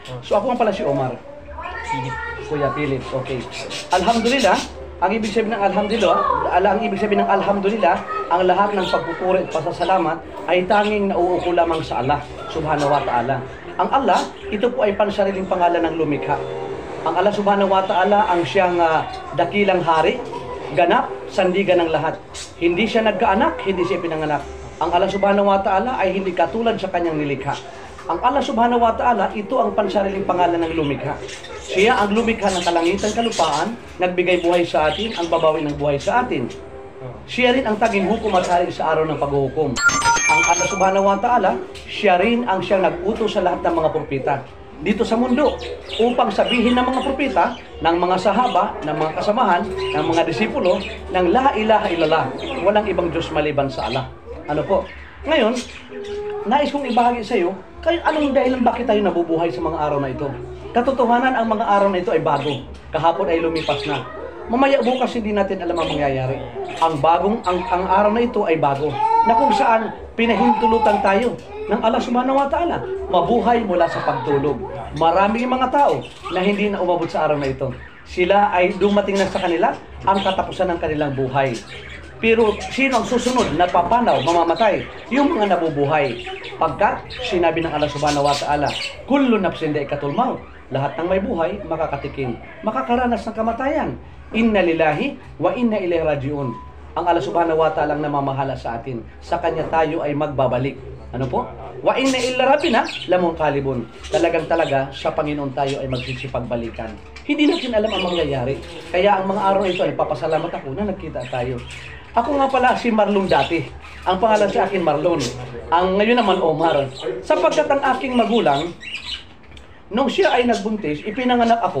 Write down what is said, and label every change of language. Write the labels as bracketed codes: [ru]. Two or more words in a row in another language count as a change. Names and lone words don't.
[tl] So ako nga pala si Omar. Kuya Philip, okay. Alhamdulillah, ang ibig sabihin ng alhamdulillah, ang lahat ng pagpupuri at pasasalamat ay tanging nauuko lamang sa Allah [ar] سبحانه وتعالى. [tl] Ang Allah, ito po ay pansariling pangalan ng lumikha. Ang Allah [ar] سبحانه وتعالى [tl] ang siyang dakilang hari, ganap, sandigan ng lahat. Hindi siya nagkaanak, hindi siya pinanganak. Ang Allah [ar] سبحانه وتعالى [tl] ay hindi katulad sa kanyang nilikha. [ar] Ang Allah سبحانه وتعالى, [tl] ito ang pansariling pangalan ng lumikha. Siya ang lumikha ng kalangitan, kalupaan, nagbigay buhay sa atin, ang babawi ng buhay sa atin. Siya rin ang taging hukom at hari sa araw ng paghuhukom. [ar] Ang Allah سبحانه وتعالى, [tl] siya rin ang siyang nag-utos sa lahat ng mga propeta dito sa mundo upang sabihin ng mga propeta, ng mga sahaba, ng mga kasamahan, ng mga disipulo, ng [ar] لا إله إلا الله, [tl] walang ibang Diyos maliban sa Allah. Ano po? Ngayon, nais kong ibahagi sa iyo, anong dahilan bakit tayo nabubuhay sa mga araw na ito? Katotohanan, ang mga araw na ito ay bago. Kahapon ay lumipas na. Mamaya bukas hindi natin alam ang mangyayari. Ang araw na ito ay bago. Na kung saan pinahintulutan tayo ng Allah [ar] سبحانه وتعالى, [tl] mabuhay mula sa pagtulog. Maraming mga tao na hindi na umabot sa araw na ito. Sila ay dumating na sa kanila ang katapusan ng kanilang buhay. Pero sino ang susunod na papanaw, mamamatay? Yung mga nabubuhay. Pagkat sinabi ng Allah [ar] سبحانه وتعالى, كل نفس ذائقة الموت. [tl] Lahat ng may buhay makakatikim, makakaranas ng kamatayan. [ar] إنا لله وإنا إليه راجعون. [tl] Ang Allah [ar] سبحانه وتعالى [tl] ang namamahala sa atin. Sa kanya tayo ay magbabalik. Ano po? [ar] وإنا إلى ربنا لمنقلبون. [tl] Talaga sa Panginoon tayo ay magsisipagbalikan. Hindi natin alam ang mangyayari. Kaya ang mga araw ito ay papasalamat ako na nagkita tayo. Ako nga pala si Marlon dati. Ang pangalan sa akin Marlon. Ang ngayon naman Omar. Sapagkat ang aking magulang, nung siya ay nagbuntis, ipinanganak ako.